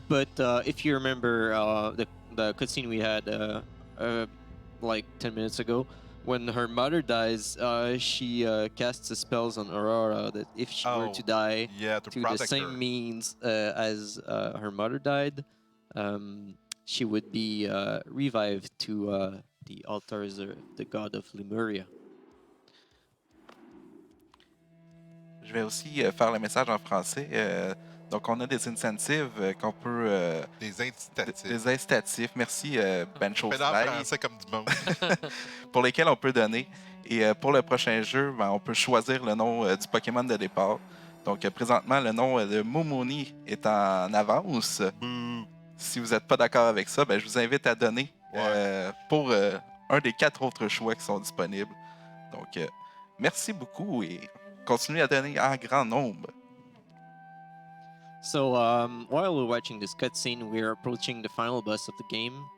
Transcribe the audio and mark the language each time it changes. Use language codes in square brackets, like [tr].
[en] But if you remember the cutscene we had like 10 minutes ago, when her mother dies, she casts the spells on Aurora that if she were Oh, to die Yeah, to through the protect same her. means as her mother died, she would be revived to the altars of the god of Lemuria. [fr] Je vais aussi faire le message en français. Donc, on a des incentives qu'on peut. Des incitatifs. Des incitatifs. Merci, Ben Chauffeur, français comme du monde. pour lesquels on peut donner. Et pour le prochain jeu, ben, on peut choisir le nom du Pokémon de départ. Donc, présentement, le nom de Momoni est en avance. Boo. Si vous n'êtes pas d'accord avec ça, ben, je vous invite à donner pour un des 4 autres choix qui sont disponibles. Donc, merci beaucoup et continuez à donner en grand nombre. [en] So while we're watching this cutscene, we're approaching the final boss of the game.